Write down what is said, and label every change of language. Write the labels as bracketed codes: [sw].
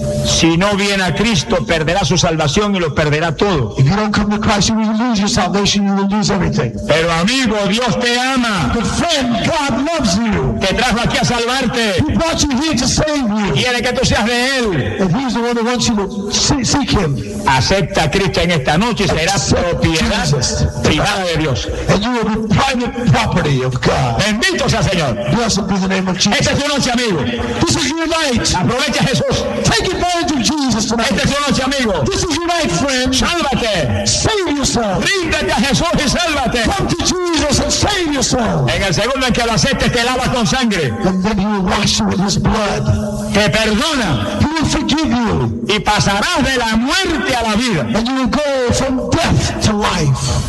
[es] Si no viene a Cristo, perderá su salvación y lo perderá todo. [en] If you don't come to Christ, you will lose your salvation, you will lose everything. [es] Pero amigo, Dios te ama. [en] But friend, God loves you. [es] Te trajo aquí a salvarte. [en] He brought you here to save you. [es] Quiere que tú seas de él. [en] And he's the one that wants you to seek him. [es] Acepta a Cristo en esta noche y serás propiedad privada de Dios. [en] And you will be private property of God. [es] Bendito sea Señor. Esta es tu noche, amigo. [en] This is your night. [es] Aprovecha, Jesús. [en] Take advantage of Jesus tonight. [es] Esta es tu noche, amigo. [en] This is your night, friend. [es] Sálvate. [en] Save yourself. [es] Ríndete a Jesús y sálvate. [en] Come to Jesus and save yourself. [es] En el segundo en que lo aceptes, te lava con sangre. [en] And then he will wash you with his blood. [es] Te perdona. [en] He will forgive you. [es] Y pasarás de la muerte a la vida. [en] And you will go from death to life.